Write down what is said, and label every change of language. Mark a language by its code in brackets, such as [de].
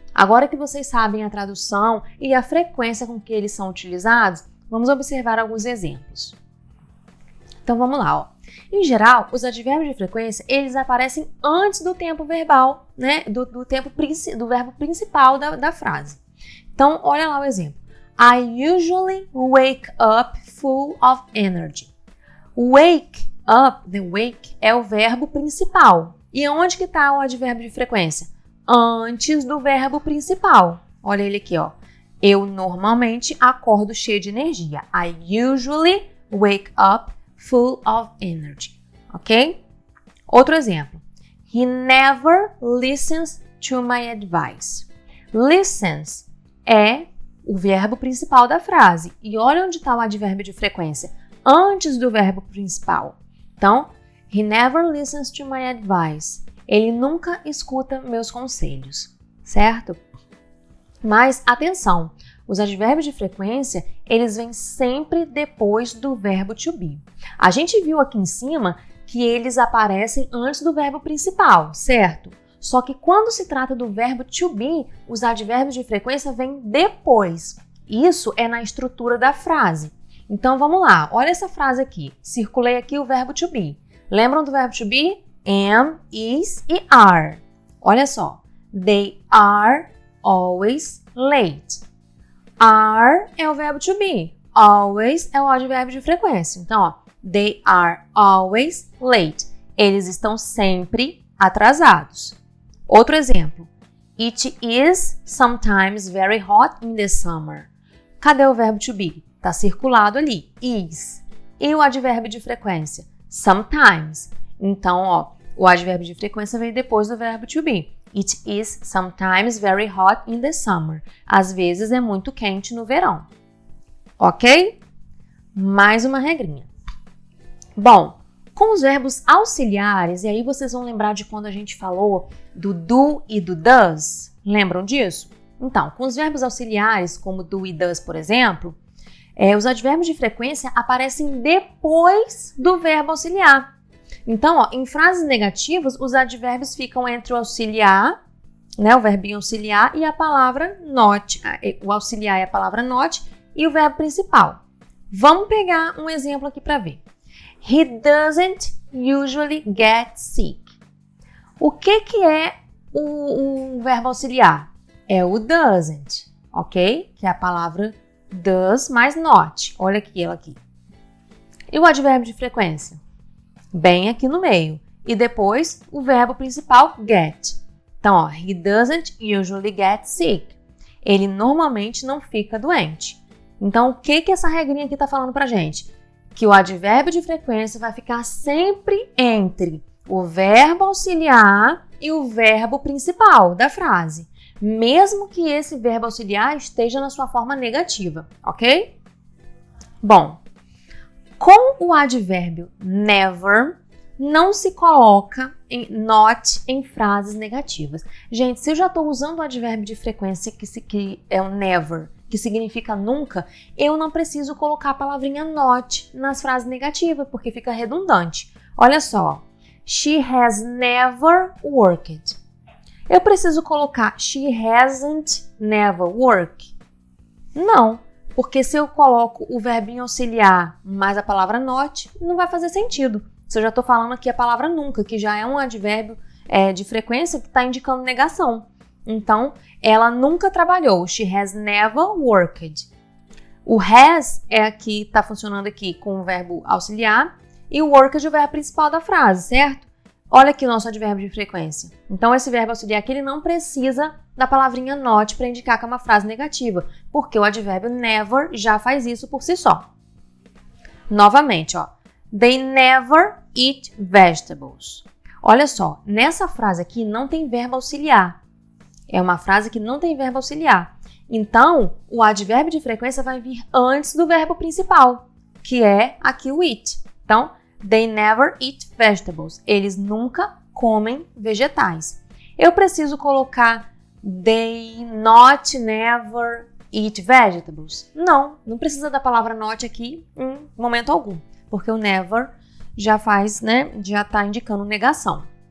[pt] Agora que vocês sabem a tradução e a frequência com que eles são utilizados, vamos observar alguns exemplos. Então vamos lá, Em geral, os advérbios de frequência, eles aparecem antes do tempo verbal, né? Do verbo principal da frase. Então, olha lá o exemplo. [en] I usually wake up full of energy. Wake up, the wake, [pt] é o verbo principal. E onde que está o advérbio de frequência? Antes do verbo principal. Olha ele aqui, ó. Eu normalmente acordo cheio de energia. [en] I usually wake up full of energy. [pt] Ok? Outro exemplo. [en] He never listens to my advice. [pt] Listens é o verbo principal da frase. E olha onde está o advérbio de frequência. Antes do verbo principal. [en] Então, he never listens to my advice. [pt] Ele nunca escuta meus conselhos. Certo? Mas, atenção, os advérbios de frequência, eles vêm sempre depois do verbo to be. A gente viu aqui em cima que eles aparecem antes do verbo principal, certo? Só que quando se trata do verbo to be, os advérbios de frequência vêm depois. Isso é na estrutura da frase. Então, vamos lá. Olha essa frase aqui. Circulei aqui o verbo to be. Lembram do verbo to be? Am, is e are. Olha só. [en] They are always late. [pt] Are é o verbo to be. Always é o advérbio de frequência. [en] Então, ó, they are always late. [pt] Eles estão sempre atrasados. Outro exemplo. [en] It is sometimes very hot in the summer. [pt] Cadê o verbo to be? Está circulado ali. Is. E o advérbio de frequência? Sometimes. Então, ó, o advérbio de frequência vem depois do verbo to be. [en] It is sometimes very hot in the summer. [pt] Às vezes é muito quente no verão. Ok? Mais uma regrinha. Bom, com os verbos auxiliares, e aí vocês vão lembrar de quando a gente falou do do e do does. Lembram disso? Então, com os verbos auxiliares, como do e does, por exemplo, os advérbios de frequência aparecem depois do verbo auxiliar. Então, ó, em frases negativas, os advérbios ficam entre o auxiliar, né, o verbinho auxiliar, e a palavra not. O auxiliar é a palavra not e o verbo principal. Vamos pegar um exemplo aqui para ver. [en] He doesn't usually get sick. [pt] O que é o verbo auxiliar? É o doesn't, ok? Que é a palavra does mais not. Olha aqui, ela aqui. E o advérbio de frequência? Bem aqui no meio. E depois o verbo principal, get. [en] Então, ó, he doesn't usually get sick. [pt] Ele normalmente não fica doente. Então, o que essa regrinha aqui está falando pra gente? Que o advérbio de frequência vai ficar sempre entre o verbo auxiliar e o verbo principal da frase, mesmo que esse verbo auxiliar esteja na sua forma negativa, ok? Bom, com o advérbio never, não se coloca not em frases negativas. Gente, se eu já estou usando o advérbio de frequência que é o never, que significa nunca, eu não preciso colocar a palavrinha not nas frases negativas, porque fica redundante. Olha só, [en] she has never worked. Eu preciso colocar she hasn't never worked? [pt] Não, porque se eu coloco o verbinho auxiliar mais a palavra not, não vai fazer sentido. Se eu já estou falando aqui a palavra nunca, que já é um advérbio de frequência que está indicando negação. Então, ela nunca trabalhou. [en] She has never worked. [pt] O has é aqui, está funcionando aqui com o verbo auxiliar e o worked é o verbo principal da frase, certo? Olha aqui o nosso advérbio de frequência. Então, esse verbo auxiliar aqui, ele não precisa da palavrinha not para indicar que é uma frase negativa, porque o advérbio never já faz isso por si só. Novamente, ó. [en] They never eat vegetables. [pt] Olha só, nessa frase aqui não tem verbo auxiliar. É uma frase que não tem verbo auxiliar. Então, o advérbio de frequência vai vir antes do verbo principal, que é aqui o eat. [en] Então, they never eat vegetables. [pt] Eles nunca comem vegetais. Eu preciso colocar [en] they not never eat vegetables? [pt] Não precisa da palavra not aqui em momento algum, porque o never já faz, né, já está indicando negação.